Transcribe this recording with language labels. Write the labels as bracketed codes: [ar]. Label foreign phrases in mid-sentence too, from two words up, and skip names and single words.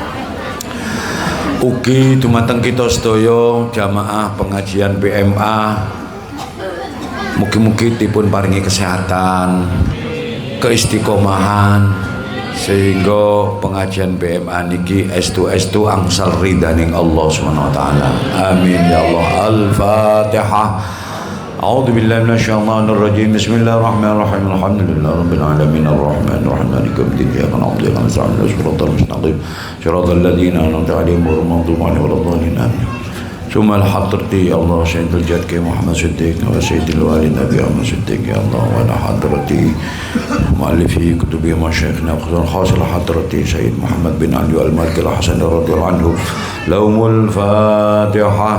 [jv] Ugi dumateng kita sedaya jamaah pengajian PMA, mugi-mugi dipun paringi kesehatan, keistiqomahan, sehingga pengajian PMA niki estu angsal ridhaning Allah [ar] سبحانه وتعالى. آمين يا الله. Al-Fatihah. أعوذ بالله من الشيطان الرجيم. بسم الله الرحمن الرحيم. الحمد لله رب العالمين الرحمن الرحيم مالك يوم الدين. إياك نعبد وإياك نستعين. الصراط المستقيم. صراط الذين أنعمت عليهم غير المغضوب عليهم ولا الضالين. Amin. ثم الحضرتي يا الله سيد الجد محمد صديق وسيد الوالد أبي أحمد صديق يا الله، وعلى حضرتي مؤلفي كتبي مشايخنا خاصة حضرتي سيد محمد بن علي المالكي الحسن رضي الله عنه لهم الفاتحة.